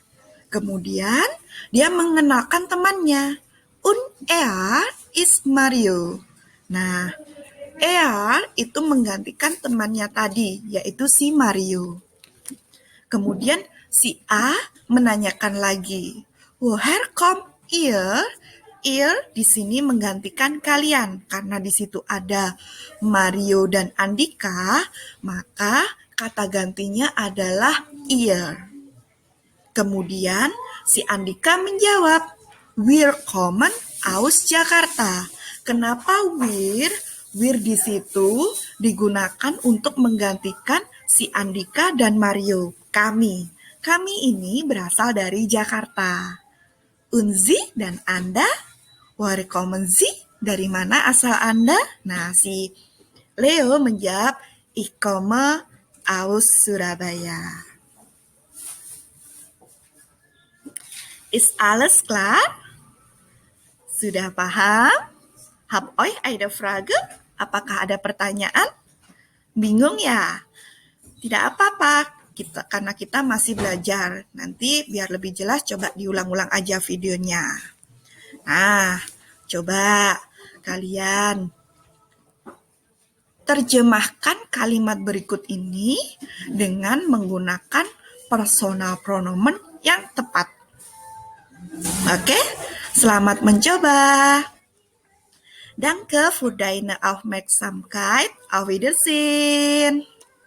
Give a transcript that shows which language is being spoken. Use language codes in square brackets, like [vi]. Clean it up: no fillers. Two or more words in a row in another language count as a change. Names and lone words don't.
[id] Kemudian dia mengenalkan temannya. [de] Und er is Mario. [id] Nah, er itu menggantikan temannya tadi, yaitu si Mario. Kemudian si A menanyakan lagi, [de] woher kommt ihr? [id] Ihr di sini menggantikan kalian, karena di situ ada Mario dan Andika, maka kata gantinya adalah ihr. Kemudian si Andika menjawab, [de] wir kommen aus Jakarta. [id] Kenapa wir? Wir di situ digunakan untuk menggantikan si Andika dan Mario. Kami. Kami ini berasal dari Jakarta. Unzi dan Anda? [de] Woher kommen Sie? [id] Dari mana asal Anda? Nah, si Leo menjawab, [de] Ich komme aus Surabaya. Ist alles klar? [id] Sudah paham? [de] Hab euch eine Frage? [id] Apakah ada pertanyaan? Bingung ya? Tidak apa-apa, karena kita masih belajar. Nanti biar lebih jelas coba diulang-ulang aja videonya. Nah, coba kalian Terjemahkan kalimat berikut ini dengan menggunakan [de] personal pronomen [id] yang tepat. Oke, selamat mencoba. [de] Danke für deine Aufmerksamkeit. Auf Wiedersehen.